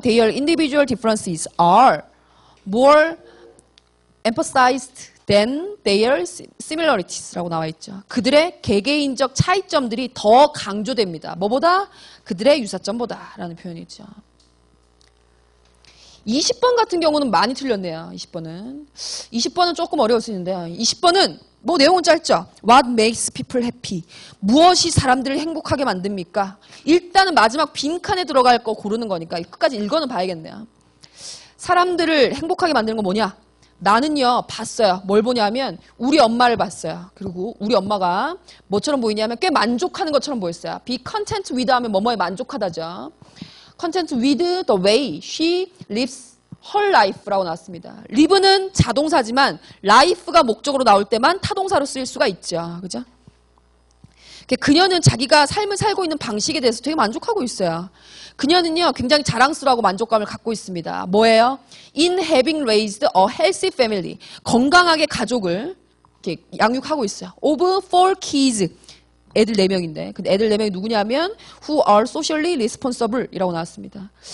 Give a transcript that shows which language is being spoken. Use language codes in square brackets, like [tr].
[en] Their individual differences are more emphasized than their similarities 라고 [ko] 나와 있죠. 그들의 개개인적 차이점들이 더 강조됩니다. 뭐보다? 그들의 유사점보다 라는 표현이죠. 20번 같은 경우는 많이 틀렸네요. 20번은 조금 어려울 수 있는데요. 20번은 뭐 내용은 짧죠. [en] What makes people happy? [ko] 무엇이 사람들을 행복하게 만듭니까? 일단은 마지막 빈칸에 들어갈 거 고르는 거니까 끝까지 읽어는 봐야겠네요. 사람들을 행복하게 만드는 건 뭐냐? 나는요 봤어요. 뭘 보냐면 우리 엄마를 봤어요. 그리고 우리 엄마가 뭐처럼 보이냐면 꽤 만족하는 것처럼 보였어요. [en] Be content with [ko] 하면 뭐뭐에 만족하다죠. [en] Content with the way she lives her life라고 [ko] 나왔습니다. live는 자동사지만 life가 목적으로 나올 때만 타동사로 쓰일 수가 있죠. 그죠? 그녀는 자기가 삶을 살고 있는 방식에 대해서 되게 만족하고 있어요. 그녀는요 굉장히 자랑스러워하고 만족감을 갖고 있습니다. 뭐예요? [en] In having raised a healthy family. [ko] 건강하게 가족을 이렇게 양육하고 있어요. [en] Of 4 kids. [ko] 애들 4명인데 근데 애들 4명이 누구냐면 [en] who are socially responsible [ko] 이라고 나왔습니다.